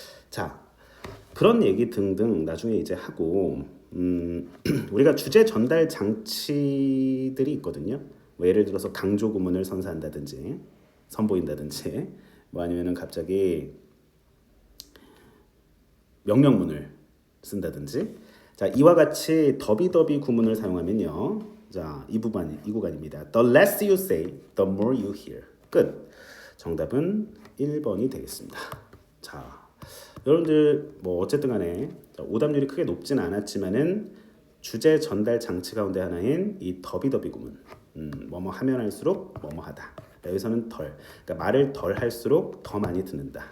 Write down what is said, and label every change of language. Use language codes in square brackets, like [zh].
[ko] 자, 그런 얘기 등등 나중에 이제 하고 우리가 주제 전달 장치들이 있거든요. 뭐 예를 들어서 강조 구문을 선사한다든지 선보인다든지 뭐 아니면은 갑자기 명령문을 쓴다든지. 자, 이와 같이 더비더비 구문을 사용하면요. 자, 이 구간입니다. [en] The less you say, the more you hear. [ko] 끝. 정답은 1번이 되겠습니다. 자, 여러분들 뭐 어쨌든 간에 오답률이 크게 높진 않았지만은 주제 전달 장치 가운데 하나인 이 더비더비 구문. 뭐뭐 하면 할수록 뭐뭐 하다. 여기서는 덜. 그러니까 말을 덜 할수록 더 많이 듣는다.